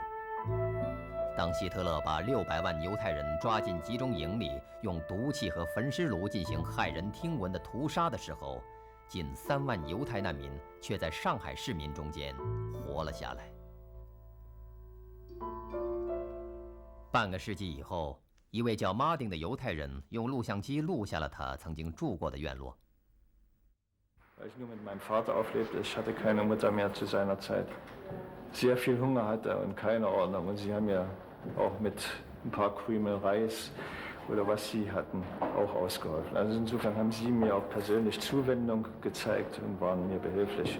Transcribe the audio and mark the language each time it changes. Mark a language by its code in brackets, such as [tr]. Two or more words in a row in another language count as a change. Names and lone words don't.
[zh] 当希特勒把600万犹太人抓进集中营里，用毒气和焚尸炉进行骇人听闻的屠杀的时候，近3万犹太难民却在上海市民中间活了下来。半个世纪以后，一位叫马丁的犹太人用录像机录下了他曾经住过的院落。 [de] Weil ich nur mit meinem Vater auflebte, ich hatte keine Mutter mehr zu seiner Zeit. Sehr viel Hunger hatte und keine Ordnung. Und sie haben mir auch mit ein paar Krümel Reis oder was sie hatten, auch ausgeholfen. Also insofern haben sie mir auch persönlich Zuwendung gezeigt und waren mir behilflich.